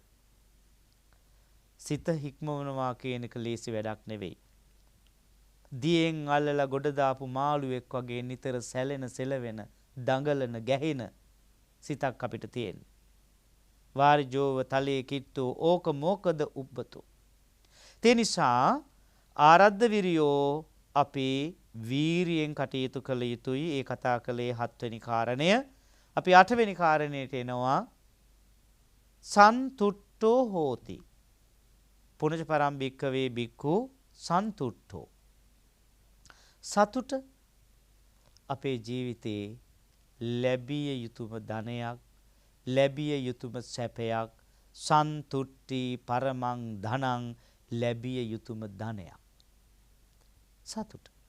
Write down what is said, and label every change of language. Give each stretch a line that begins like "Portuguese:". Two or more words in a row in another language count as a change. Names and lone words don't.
Sinhala: සිත හික්මවනවා කියන එක ලේසි වැඩක් නෙවෙයි. දියෙන් අල්ලලා ගොඩ දාපු මාළුවෙක් වගේ නිතර සැලෙන සෙලවෙන දඟලන ගැහෙන සිතක් අපිට තියෙන. වාරිජෝව තලයේ කිට්ටු ඕක මොකද උබ්බතු. ඒ නිසා
Pali: ආරද්ධ විරියෝ
Sinhala: අපි වීරියෙන් කටයුතු කළ යුතුයි. ඒ කතා කළේ 7 වෙනි කාරණය. අපි 8 වෙනි කාරණේට එනවා
Pali: සන්තුට්ඨෝ හෝති. පුනජ පරම්භික්කවේ බික්ඛු සන්තුට්ඨෝ.
Sinhala: සතුට අපේ ජීවිතේ ලැබිය යුතුම ධනයක්, ලැබිය යුතුම සැපයක්,
Pali: සන්තුට්ටි පරමං ධනං,
Sinhala: ලැබිය යුතුම ධනයක්. සතුට.